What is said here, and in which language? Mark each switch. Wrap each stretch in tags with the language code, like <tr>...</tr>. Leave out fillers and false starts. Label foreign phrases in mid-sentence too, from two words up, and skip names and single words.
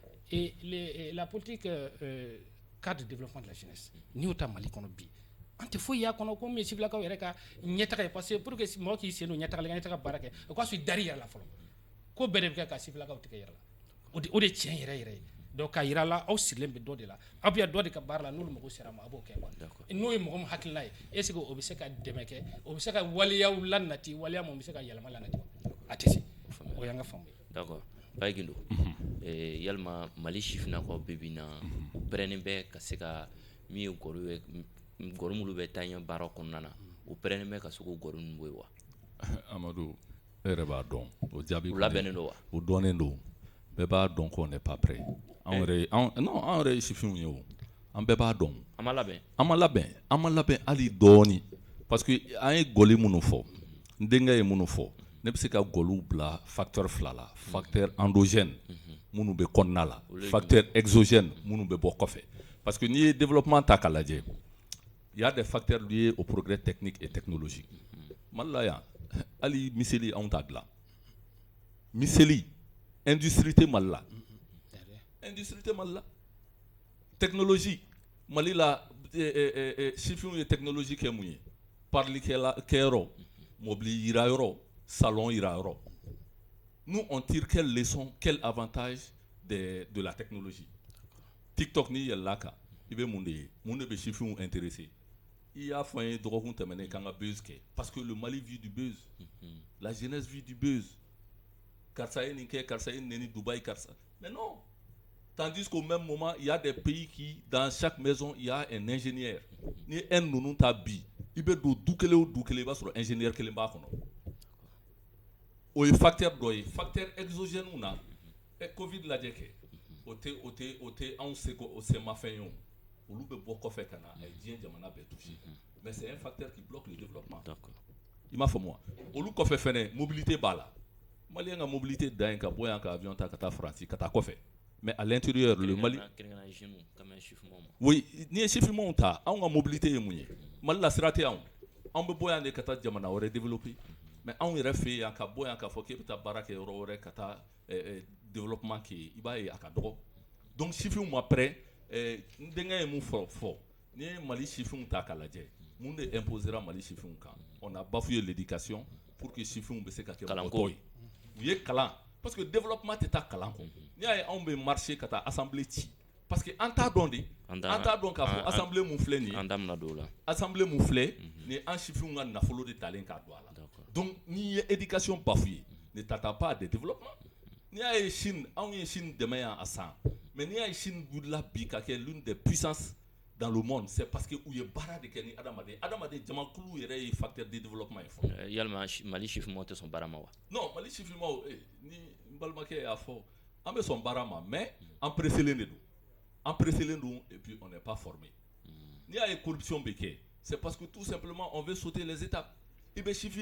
<fr>la politique cadre de développement de la jeunesse</fr> <bm>n'i y'o ta Mali kɔnɔ bi an tɛ foyi y'a kɔnɔ ko min ye sifilakaw yɛrɛ ka ɲɛtaga ye</bm> <fr>parce que pour que</fr> <bm>mɔgɔ k'i sen don ɲɛtaga baara kɛ o k'a sɔrɔ i dar'i yɛrɛ la fɔlɔ ko bɛɛ de bɛ kɛ ka sifilakaw tigɛ yɛrɛ la o de tiɲɛ yɛrɛ ye donc k'a yira la aw sigilen bɛ dɔ de la aw bɛ dɔ de ka baara la n'olu mago sera a ma a b'o kɛ n'o ye mɔgɔ min hakilina ye</bm> <fr>est ce que</fr> <bm>o bɛ se ka dɛmɛ kɛ o bɛ se ka waleyaw lanati waleya mun bɛ se ka yɛlɛma lanati a tɛ se o y'an ka faamu ye. D'accord Baye Gindo yalima Mali sifinnakaw bɛ bi na u pɛrɛnnen bɛ ka se ka min ye gɔri minnu bɛ taa ɲɛ baara kɔnɔna na u pɛrɛnnen bɛ ka se k'o gɔri ninnu bɔ yen wa. Amadu e yɛrɛ b'a dɔn o jaabi u labɛnnen don wa. o dɔnnen don bɛɛ b'a dɔn</bm> <fr>qu'on n'est pas prêt</fr> <bm>anw yɛrɛ ye sifinw ye o an bɛɛ b'a dɔn an ma labɛn hali dɔɔni</bm> <fr>parce que</fr> <bm>an ye gɔli minnu fɔ n denkɛ ye minnu fɔ ne bɛ se ka gɔliw bila facteur fila la</bm> <fr>facteur endogène</fr> <bm>minnu bɛ kɔnɔna la</bm> <fr>facteur exogène</fr> <bm>minnu bɛ bɔ kɔfɛ</bm> <fr>parce que</fr> <bm>n'i ye développement ta k'a lajɛ</bm> <fr>il y a des facteurs liés au progrès technique et technologique</fr> <bm>Mali la yan hali miseli anw t'a dilan miseli industrie tɛ Mali la technologie Mali la sifinw ye technologie kɛ mun ye parli kɛyɔrɔ mobili yirayɔrɔ salon yirayɔrɔ</bm> <fr>nous on tire quelle leçon quel avantage de la technologie</fr> <bm>TikTok ni yɛlɛla kan i bɛ mun de ye mun de bɛ sifinw intéressé i y'a fɔ an ye dɔgɔkun tɛmɛnen k'an ka buzz kɛ</bm> <fr>parce que le Mali vit du buzz la jeunesse vit du buzz</fr> <bm>karisa ye nin kɛ karisa ye neni Dubaï karisa</bm> <fr>mais non tandis qu'au même moment il y a des pays qui dans chaque maison il y a un ingénieur</fr> <bm>ni ninnu ta bi i bɛ don du kelen o du kelen i b'a sɔrɔ ingénieur kelen b'a kɔnɔ o ye facteur dɔ ye</bm> <fr>facteur exogène</fr> <bm>na Covid lajɛ kɛ o tɛ anw seko o semafɛn ye o olu bɛ bɔ kɔfɛ ka na a ye diɲɛ jamana bɛɛ touché</bm> <fr>mais c'est un facteur qui bloque le développement</fr> <bm>i m'a faamu wa olu kɔfɛ fɛnɛ mobilité b'a la Malien ka mobilité dan ye ka bɔ yan ka avion ta ka taa Faransi ka taa kɔfɛ</bm> <fr>mais à l'intérieur</fr> <bm>le Mali oui n'i ye sifimanw ta anw ka mobilité ye mun ye Mali la sira tɛ anw bɛ bɔ yan de ka taa jamana wɛrɛ développer mais anw yɛrɛ fɛ yan ka bɔ yan k'a fɔ k'e bɛ taa baara kɛ yɔrɔ wɛrɛ ka taa développement kɛ i b'a ye a ka dɔgɔ donc sifinw ma prêt n denkɛ ye mun fɔ n'i ye Mali sifinw ta k'a lajɛ mun de imposera Mali sifinw kan</bm> <fr>on a bafoué l'éducation pour que</fr> <bm>sifinw bɛ se ka kɛ mɔgɔtɔ ye u ye kalan</bm> <fr>parce que</fr> <bm>développement tɛ taa kalan kɔ n'i y'a ye anw bɛ marché ka taa assemblée ci parce que an t'a dɔn de an t'a dɔn k'a fɔ assemblée mun filɛ nin ye an da bɛna don o la assemblée mun filɛ ni an sifinw ka nafolo de talen k'a don a la donc n'i ye éducation bafoué</bm> <fr>ne t'attends pas à des développements</fr> <bm>n'i y'a ye Chine anw ye Chine dɛmɛ yan a san mais n'i y'a ye Chine wulila bi ka kɛ</bm> <fr>l'une des puissances dans le monde c'est parce que</fr> <bm>u ye baara de kɛ ni adamaden jamakulu yɛrɛ ye</bm> <fr>facteur de développement</fr> <bm>ye fɔlɔ yalima Mali sifinmaw tɛ sɔn baara ma wa non Mali sifinmaw ni n balimakɛ y'a fɔ an bɛ sɔn baara ma mais an presselen de don</bm> <fr>et puis on n'est pas formé</fr> <bm>n'i y'a ye corruption bɛ kɛ</bm> <fr>c'est parce que tout simplement on veut sauter les étapes</fr> <bm>i bɛ sifin</bm>